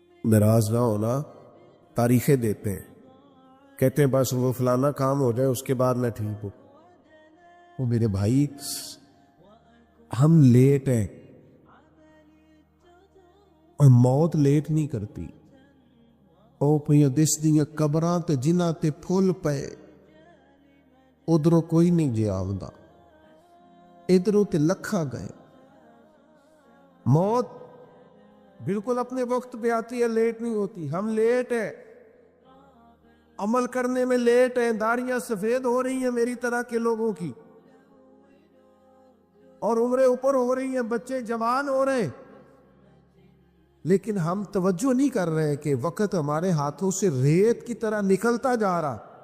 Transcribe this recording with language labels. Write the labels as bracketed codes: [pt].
[ur] ناراض نہ ہونا، تاریخیں دیتے ہیں، کہتے ہیں بس وہ فلانا کام ہو جائے اس کے بعد میں ٹھیک ہوں۔ وہ میرے بھائی، ہم لیٹ ہیں اور موت لیٹ نہیں کرتی. [pa] او پہ دس دیاں قبراں تے جنہاں تے پھول پے ادھروں کوئی نہیں جے آوندا, ادھروں تے لکھاں گئے. [ur] موت بالکل اپنے وقت پہ آتی ہے, لیٹ نہیں ہوتی. ہم لیٹ ہیں, عمل کرنے میں لیٹ ہیں. داڑیاں سفید ہو رہی ہیں میری طرح کے لوگوں کی, اور عمریں اوپر ہو رہی ہیں, بچے جوان ہو رہے ہیں, لیکن ہم توجہ نہیں کر رہے کہ وقت ہمارے ہاتھوں سے ریت کی طرح نکلتا جا رہا.